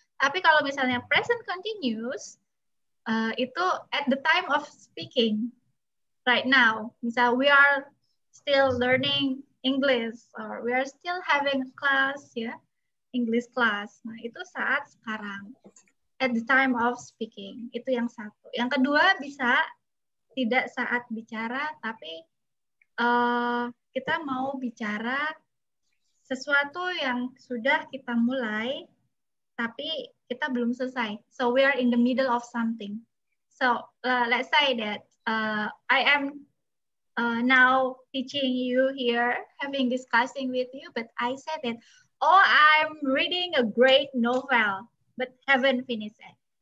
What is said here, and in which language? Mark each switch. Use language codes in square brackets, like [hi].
[id] Tapi kalau misalnya [en] present continuous, itu at the time of speaking, right now, misal we are still learning English or we are still having a class, ya, English class. [id] Nah, itu saat sekarang, [en] at the time of speaking. [id] Itu yang satu. Yang kedua bisa tidak saat bicara, tapi kita mau bicara sesuatu yang sudah kita mulai, tapi kita belum selesai. [en] So we are in the middle of something. So let's say that I am now teaching you here, having discussing with you, but I said that, oh, I'm reading a great novel, but haven't finished it.